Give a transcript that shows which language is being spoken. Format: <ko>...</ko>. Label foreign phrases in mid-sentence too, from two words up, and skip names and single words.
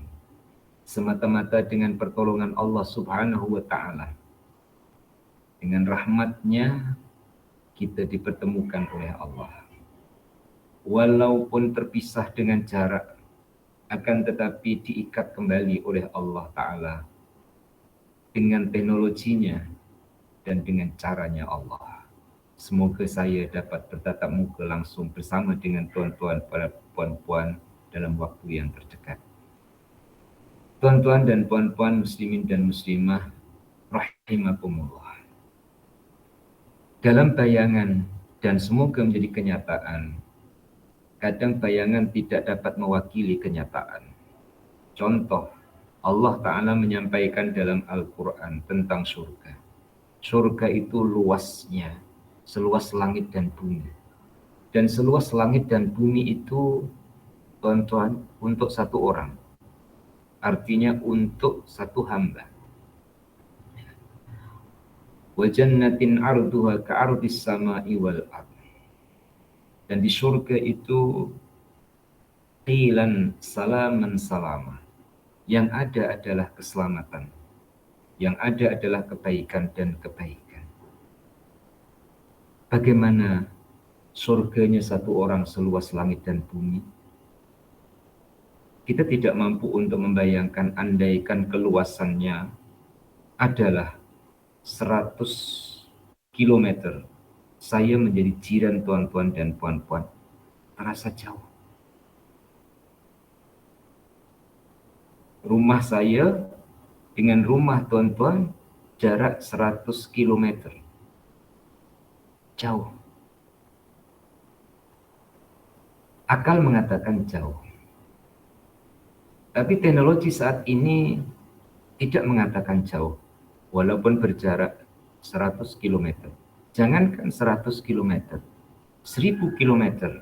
<id>Semata-mata dengan pertolongan Allah</id> <ar>سبحانه وتعالى,</ar> <id>dengan rahmatnya kita dipertemukan oleh Allah. Walaupun terpisah dengan jarak, akan tetapi diikat kembali oleh Allah Ta'ala dengan teknologinya dan dengan caranya Allah. Semoga saya dapat bertatap muka langsung bersama dengan tuan-tuan para puan-puan dalam waktu yang terdekat. Tuan-tuan dan puan-puan muslimin dan muslimah rahimakumullah. Dalam bayangan dan semoga menjadi kenyataan, kadang bayangan tidak dapat mewakili kenyataan. Contoh, Allah Ta'ala menyampaikan dalam Al-Quran tentang surga. Surga itu luasnya seluas langit dan bumi. Dan seluas langit dan bumi itu, tuan-tuan, untuk satu orang. Artinya untuk satu hamba.</id> <ar>وجنة عرضها كعرض السماء والأرض.</ar> <id>Dan di surga itu</id> <ar>قيلا سلاما سلاما.</ar> <id>Yang ada adalah keselamatan. Yang ada adalah kebaikan dan kebaikan. Bagaimana surganya satu orang seluas langit dan bumi? Kita tidak mampu untuk membayangkan andaikan keluasannya adalah 100 kilometer. Saya menjadi jiran tuan-tuan dan puan-puan. Terasa jauh. Rumah saya dengan rumah tuan-tuan jarak 100 kilometer. Jauh. Akal mengatakan jauh. Tapi teknologi saat ini tidak mengatakan jauh. Walaupun berjarak 100 km. Jangankan 100 km, 1000 km.</id>